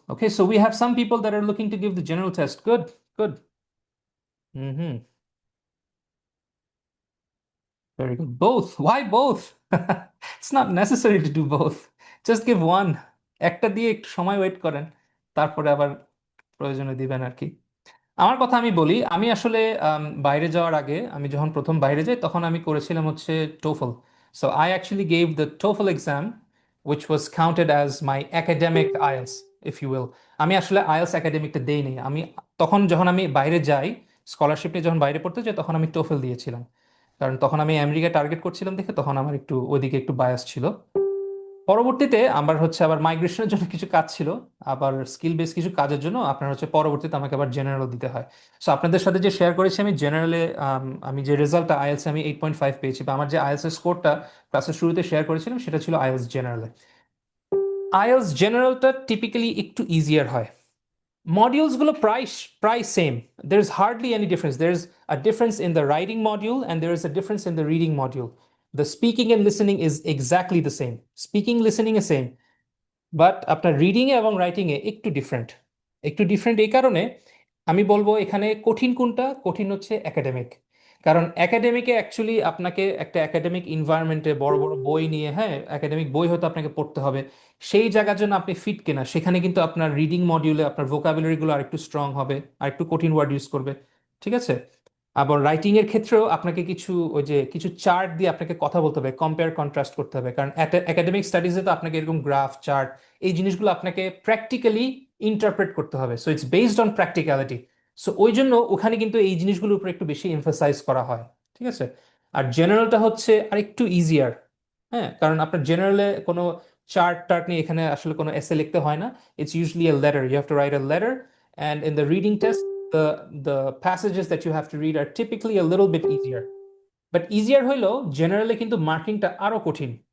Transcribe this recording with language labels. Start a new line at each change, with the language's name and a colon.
English: Okay, so we have some people that are looking to give the general test. Good. Very good. Both. Why both? It's not necessary to do both. Just give one.
Bangla: একটা দিয়ে একটু সময় wait করেন, তারপরে আবার প্রয়োজনে দিবেন আর কি। আমার কথা আমি বলি, আমি আসলে বাইরে যাওয়ার আগে আমি যখন প্রথম বাইরে যাই তখন আমি করেছিলাম হচ্ছে TOEFL.
English: So I actually gave the TOEFL exam which was counted as my academic IELTS, if you will.
Bangla: আমি আসলে আইএলটিএস একাডেমিকটা দেইনি। আমি তখন যখন আমি বাইরে যাই, স্কলারশিপ নিয়ে যখন বাইরে পড়তে যাই তখন আমি টোফেল দিয়েছিলাম, কারণ তখন আমি আমেরিকা টার্গেট করছিলাম দেখে তখন আমার একটু ওইদিকে একটু বায়াস ছিল। পরবর্তীতে আমার হচ্ছে আবার মাইগ্রেশনের জন্য কিছু কাজ ছিল, আবার স্কিল বেস কিছু কাজের জন্য আপনার হচ্ছে পরবর্তীতে আমাকে আবার জেনারেল দিতে হয়। সো আপনাদের সাথে যে শেয়ার করেছি আমি জেনারেলে, আমি যে রেজাল্টটা আইএলটিএস আমি 8.5 পেয়েছি, বা আমার যে আইএলটিএস এর স্কোরটা ক্লাসের শুরুতে শেয়ার করেছিলাম সেটা ছিল আইএলটিএস জেনারেলে। আইএলটিএস জেনারেলটা টিপিক্যালি একটু ইজিয়ার হয়। Modules গুলো প্রায় same.
English: There is hardly any difference. There is a difference in the writing module and there is a difference in the reading module. The speaking and listening is exactly the same. Speaking, listening is same.
Bangla: But আপনার reading a এবং writing এ একটু different এই কারণে আমি বলবো এখানে কঠিন কোনটা? কঠিন হচ্ছে একাডেমিক। কারণ একাডেমিকে অ্যাকচুয়ালি আপনাকে একটা একাডেমিক ইনভায়রনমেন্টে বড় বই নিয়ে, হ্যাঁ একাডেমিক বই হয়তো আপনাকে পড়তে হবে, সেই জায়গার জন্য আপনি ফিট কিনা সেখানে কিন্তু আপনার রিডিং মডিউলে আপনার ভোকাবুলারিগুলো আরেকটু স্ট্রং হবে, আর একটু কঠিন ওয়ার্ড ইউজ করবে, ঠিক আছে? আবার রাইটিং এর ক্ষেত্রেও আপনাকে কিছু চার্ট দিয়ে আপনাকে কথা বলতে হবে, কম্পেয়ার কন্ট্রাস্ট করতে হবে, কারণ একাডেমিক স্টাডিজে তো আপনাকে এরকম গ্রাফ চার্ট এই জিনিসগুলো আপনাকে প্র্যাকটিক্যালি ইন্টারপ্রেট করতে হবে।
English: So it's based on practicality.
Bangla: So ওই জন্য ওখানে কিন্তু এই জিনিসগুলোর উপর একটু বেশি এমফাসাইজ করা হয়, ঠিক আছে? আর জেনারেলটা হচ্ছে আর একটু ইজিয়ার, হ্যাঁ, কারণ আপনার জেনারেলে কোনো চার্ট নিয়ে এখানে আসলে কোনো এসে লিখতে হয় না।
English: It's usually a letter. You have to write a letter, and in the reading test the passages that you have to read are typically a little bit easier.
Bangla: But easier হইলেও জেনারেলে কিন্তু মার্কিংটা আরো কঠিন।